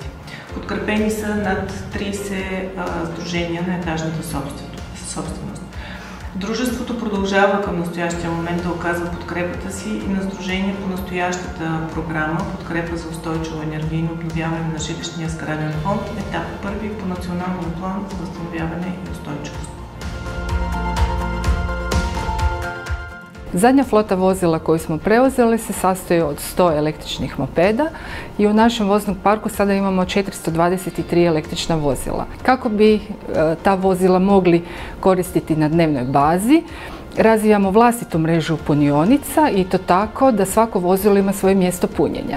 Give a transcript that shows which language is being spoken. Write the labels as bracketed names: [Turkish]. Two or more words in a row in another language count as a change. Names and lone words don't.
[Bulgarian] Подкрепени са над 30 сдружения на етажната собственост. Дружеството продължава към настоящия момент да оказва подкрепата си и на сдружение по настоящата програма Подкрепа за устойчиво енергийно обновяване на жилищния сграден фонд, етап първи по националния план за възстановяване и устойчивост. [Croatian] Zadnja flota vozila koju smo preuzeli se sastoji od 100 električnih mopeda i u našem voznom parku sada imamo 423 električna vozila. Kako bi ta vozila mogli koristiti na dnevnoj bazi, razvijamo vlastitu mrežu punionica i to tako da svako vozilo ima svoje mjesto punjenja.